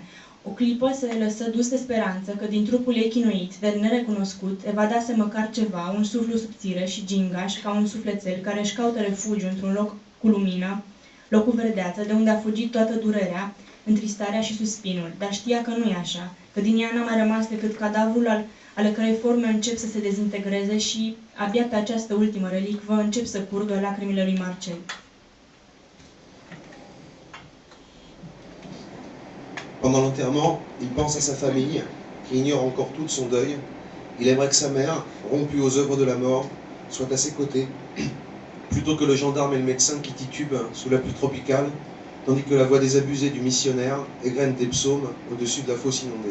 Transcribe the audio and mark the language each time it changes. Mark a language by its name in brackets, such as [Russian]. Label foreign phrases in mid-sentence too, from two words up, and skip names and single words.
[Romanian] O clipă se lăsă dus de speranță că din trupul ei chinuit, de nerecunoscut, evadase măcar ceva, un suflu subțire și gingaș ca un sufletel care își caută refugiu într-un loc cu lumină, locul verdeață, de unde a fugit toată durerea, întristarea și suspinul, dar știa că nu e așa, că din ea n-a mai rămas decât cadavrul ale cărei forme încep să se dezintegreze și, abia pe această ultimă relicvă, încep să curgă lacrimile lui Marcel. [French] Pendant l'enterrement, il pense à sa famille, qui ignore encore tout de son deuil. Il aimerait que sa mère, rompue aux œuvres de la mort, soit à ses côtés, plutôt que le gendarme et le médecin qui titubent sous la pluie tropicale, tandis que la voix désabusée du missionnaire égrène des psaumes au-dessus de la fosse inondée.